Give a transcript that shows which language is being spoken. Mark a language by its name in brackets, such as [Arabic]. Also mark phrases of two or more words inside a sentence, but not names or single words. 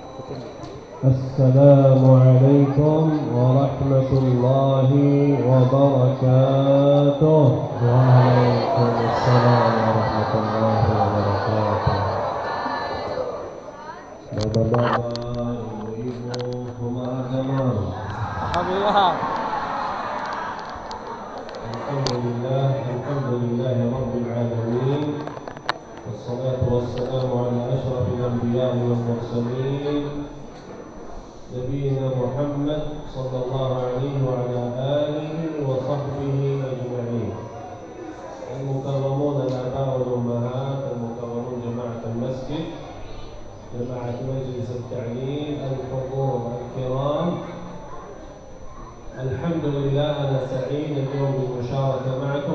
[Arabic] السلام عليكم ورحمة الله وبركاته. وعليكم السلام ورحمة الله وبركاته. [Indonesian] Bapak-bapak, ibu-ibu, umat agama. [Arabic] Alhamdulillah. الحمد لله رب العالمين. والصلاة والسلام على أشرف الأنبياء والمرسلين. نبينا محمد صلى الله عليه وعلى آله وصحبه أجمعين. المكرمون الآباء والأمهات، المكرمون جماعة المسجد، جماعة مجلس التعليم، الحضور الكرام، الحمد لله أنا سعيد اليوم بالمشاركة معكم.